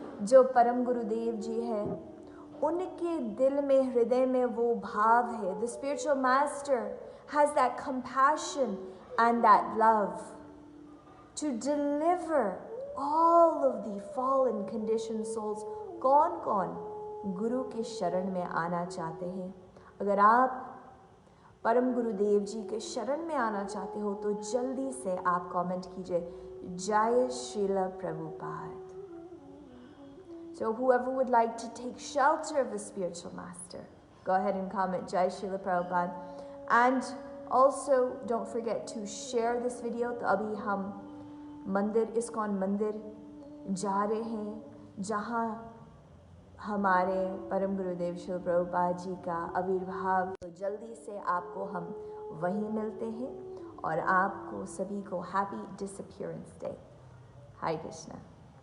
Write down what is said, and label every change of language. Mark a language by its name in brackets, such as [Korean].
[Hindi] जो परम गुरुदेव जी हैं, उनके दिल में, हृदय में वो भाव है. [English] The spiritual master has that compassion and that love to deliver all of the fallen conditioned souls. [Hindi] कौन कौन गुरु के शरण में आना चाहते हैं? अगर आप परम गुरुदेव जी के शरण में आना चाहते हो तो जल्दी से आप कमेंट कीजिए जय Srila Prabhupada. [English] So whoever would like to take shelter of a spiritual master, go ahead and comment Jai Srila Prabhupada. And also don't forget to share this video. [Hindi] तो अभी हम मंदिर, इस्कॉन मंदिर जा रहे हैं जहाँ हमारे परम गुरुदेव श्री प्रभुपाद जी का आविर्भाव. तो जल्दी से आपको हम वहीं मिलते हैं और आपको सभी को [English] Happy disappearance day. [Hindi] हरे कृष्णा.